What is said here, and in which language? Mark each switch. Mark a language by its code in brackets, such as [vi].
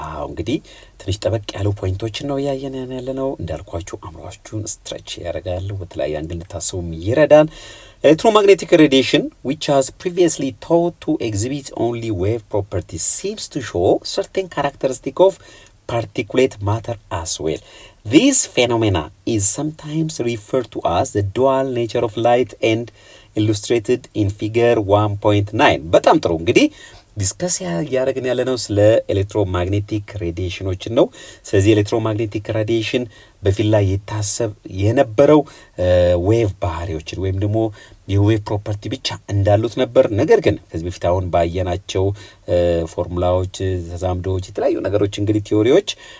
[am] እንግዲህ ትንሽ ጠበቅ ያሉ ፖይንቶችን ነው ያየን ያለ ነው። እንዳልኳችሁ አእምሯችሁን ስትሬች ያደርጋል፣ በተለያየ አንግል እንድታስቡም ይረዳል። ኤሌክትሮማግኔቲክ ሬዲዬሽን [en] which has previously thought to exhibit only wave properties seems to show certain characteristic of particulate matter as well. This phenomena is sometimes referred to as the dual nature of light and illustrated in figure 1.9. [am] በጣም ጥሩ እንግዲህ ዲስከስ ያደረግን ያለ ነው ስለ ኤሌክትሮማግኔቲክ ሬዲዬሽኖችን ነው። ስለዚህ ኤሌክትሮማግኔቲክ ሬዲዬሽን በፊት ላይ የታሰብ የነበረው ዌቭ ባህሪዎችን ወይም ደግሞ የዌቭ ፕሮፐርቲ ብቻ እንዳሉት ነበር። ነገር ግን ከዚህ በፊት አሁን ባየናቸው ፎርሙላዎች፣ ተዛምዶች፣ የተለያዩ ነገሮች እንግዲህ ቲዮሪዎች